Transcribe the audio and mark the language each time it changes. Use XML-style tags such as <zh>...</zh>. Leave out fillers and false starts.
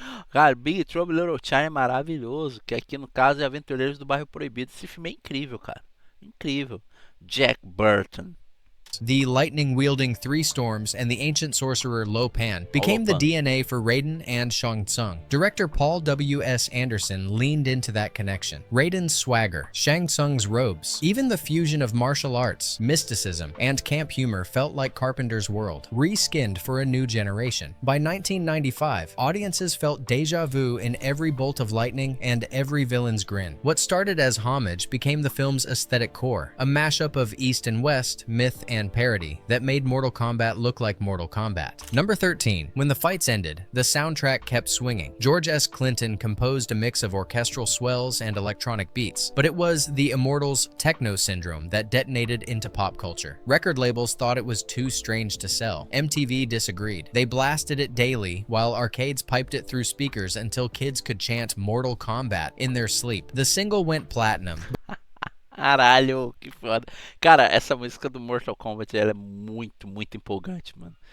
<pt>Cara, Big Trouble in Little China é maravilhoso, que aqui no caso é Aventureiros do Bairro Proibido. Esse filme é incrível, cara. Incrível. Jack Burton.</pt> <en>the lightning-wielding Three Storms, and the ancient sorcerer Lo Pan became the DNA for Raiden and Shang Tsung. Director Paul W.S. Anderson leaned into that connection. Raiden's swagger, Shang Tsung's robes, even the fusion of martial arts, mysticism, and camp humor felt like Carpenter's world, reskinned for a new generation. By 1995, audiences felt deja vu in every bolt of lightning and every villain's grin. What started as homage became the film's aesthetic core, a mashup of East and West, myth and parody that made Mortal Kombat look like Mortal Kombat. Number 13. When the fights ended, the soundtrack kept swinging. George S. Clinton composed a mix of orchestral swells and electronic beats, but it was the Immortals' techno syndrome that detonated into pop culture. Record labels thought it was too strange to sell. MTV disagreed. They blasted it daily, while arcades piped it through speakers until kids could chant Mortal Kombat in their sleep. The single went platinum.</en> <pt>Caralho, que foda. Cara, essa música do Mortal Kombat, ela é muito, muito empolgante, mano.</pt>